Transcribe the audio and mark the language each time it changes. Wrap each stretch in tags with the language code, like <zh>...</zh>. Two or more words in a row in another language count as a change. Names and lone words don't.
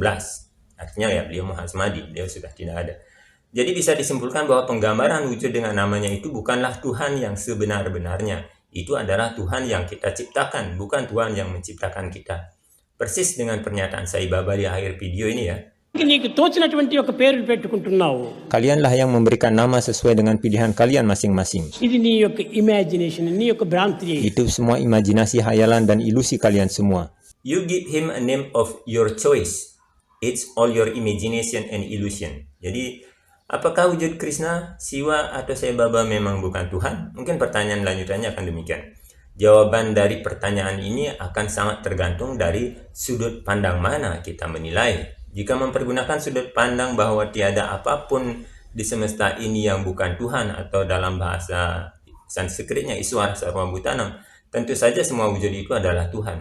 <id>Artinya ya beliau mahasamadhi, beliau sudah tidak ada. Jadi bisa disimpulkan bahwa penggambaran wujud dengan namanya itu bukanlah Tuhan yang sebenar-benarnya. Itu adalah Tuhan yang kita ciptakan, bukan Tuhan yang menciptakan kita. Persis dengan pernyataan Sai Baba di akhir video ini ya.</id> <te>నీకు తోచినటువంటి ఒక పేరు పెట్టుకుంటున్నావు.</te> <id>Kalianlah yang memberikan nama sesuai dengan pilihan kalian masing-masing.</id> <te>ఇది నీ యొక్క ఇమాజినేషన్, నీ యొక్క భ్రాంతి.</te> <id>Itu semua imajinasi, hayalan, dan ilusi kalian semua.</id> <en>You give him a name of your choice. It's all your imagination and illusion.</en> <id>Jadi, apakah wujud Krishna, Siwa, atau Sai Baba memang bukan Tuhan? Mungkin pertanyaan lanjutannya akan demikian. Jawaban dari pertanyaan ini akan sangat tergantung dari sudut pandang mana kita menilai. Jika mempergunakan sudut pandang bahwa tiada apapun di semesta ini yang bukan Tuhan, atau dalam bahasa Sanskritnya</id> <sa>ईश्वर सर्व भूतानाम्,</sa> <id>tentu saja semua wujud itu adalah Tuhan.</id>